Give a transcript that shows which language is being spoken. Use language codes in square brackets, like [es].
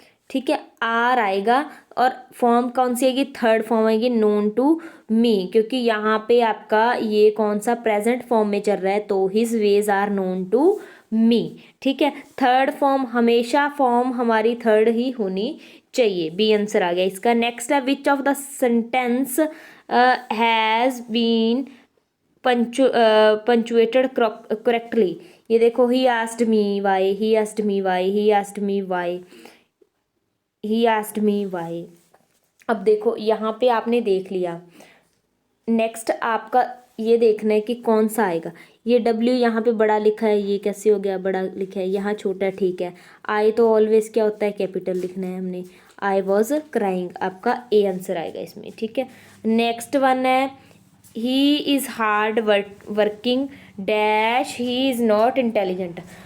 [hi] ठीक है, आर आएगा और फॉर्म कौन सी आएगी, थर्ड फॉर्म आएगी [en] known to me, [hi] क्योंकि यहाँ पे आपका ये कौन सा प्रेजेंट फॉर्म में चल रहा है, तो [en] His ways are known to me. [hi] ठीक है, थर्ड फॉर्म हमेशा फॉर्म हमारी थर्ड ही होनी चाहिए। बी आंसर आ गया इसका। [en] Next है which of the sentence has been punctuated correctly. ये देखो he asked me why, he asked me why, he asked me why, he asked me why. [hi] अब देखो यहाँ पे आपने देख लिया। नेक्स्ट आपका ये देखना है कि कौन सा आएगा। ये डब्ल्यू यहाँ पे बड़ा लिखा है, ये कैसे हो गया बड़ा लिखा है, यहाँ छोटा। ठीक है, आई तो ऑलवेज क्या होता है, कैपिटल लिखना है हमने। [en] I was crying, [hi] आपका ए आंसर आएगा इसमें। ठीक है, [en] Next one है he is hard working dash, he is not intelligent.